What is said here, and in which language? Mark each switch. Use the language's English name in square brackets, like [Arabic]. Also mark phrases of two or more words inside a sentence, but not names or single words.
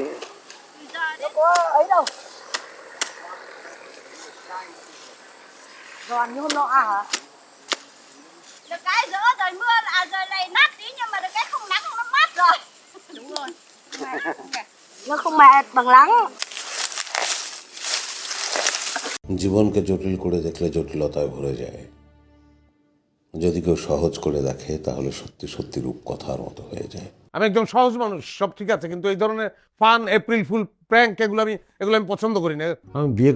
[Vietnamese] Nó có ấy đâu. Giòn như hôm nọ à hả? Được cái giữa rồi mưa là rồi này nát tí nhưng mà được cái không nắng nó mát rồi. Đúng rồi. Nó không mệt bằng nắng. [Bangla] জীবনকে জটিল করে দেখলে জটিলতায় ভরে যায়, যদি কেউ সহজ করে দেখে তাহলে সত্যি সত্যি রূপকথার মতো হয়ে যায়। আমি একজন সহজ মানুষ, সব ঠিক আছে, কিন্তু এই ধরনের [English] fun April fool prank [Bangla] এগুলো আমি পছন্দ করি না।